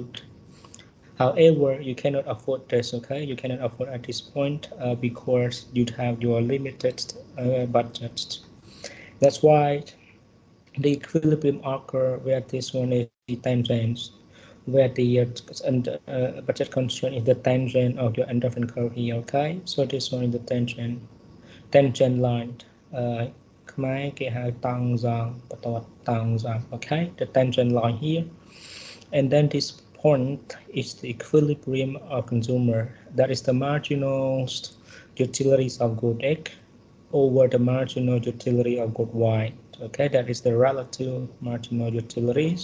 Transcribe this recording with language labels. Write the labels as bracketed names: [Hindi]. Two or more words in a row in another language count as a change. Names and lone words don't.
[English] However, you cannot afford this. Okay, you cannot afford at this point because you have your limited budget. That's why the equilibrium occur where this one is the time change. where the budget constraint is the tangent of your endorphin curve here. Okay, so this one is the tangent line. Khmer [Khmer] គេហៅតង់សងបន្ទាត់តង់សង [English] okay, the tangent line here, and then this point is the equilibrium of consumer, that is the marginal utilities of good X over the marginal utility of good Y. Okay, that is the relative marginal utilities.